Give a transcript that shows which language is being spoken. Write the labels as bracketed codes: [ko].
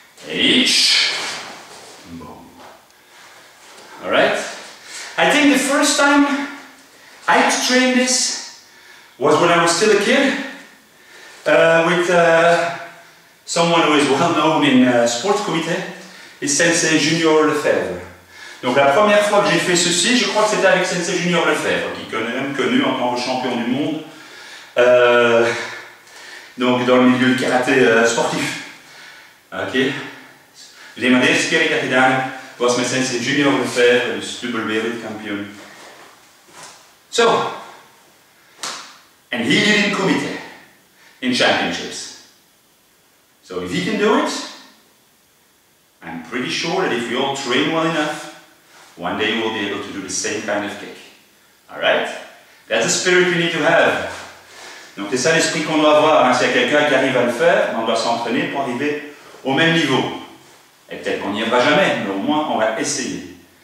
[en] Each, boom. All right? I think the first time I trained this was when I was still a kid with someone who is well known in sports comité, is Sensei Junior Lefebvre. [fr] Donc la première fois que j'ai fait ceci, je crois que c'était avec Sensei Junior Lefebvre, qui est même connu en tant que champion du monde, donc dans le milieu de karaté sportif. [nl] Oké. Dus een van de eerste keer dat ik dat gedaan heb, was met Sensei Junior Lefebvre, dus dubbel wereldkampioen. [en] So, and he did in kumite, in championships. So if he can do it, I'm pretty sure that if we all train well enough, one day we'll be able to do the same kind of kick. Alright? That's the spirit we need to have. [fr] Donc c'est ça l'esprit qu'on doit avoir. Hein. S'il y a quelqu'un qui arrive à le faire, on doit s'entraîner pour arriver au même niveau. Et peut-être qu'on n'y arrivera jamais, mais au moins on va essayer.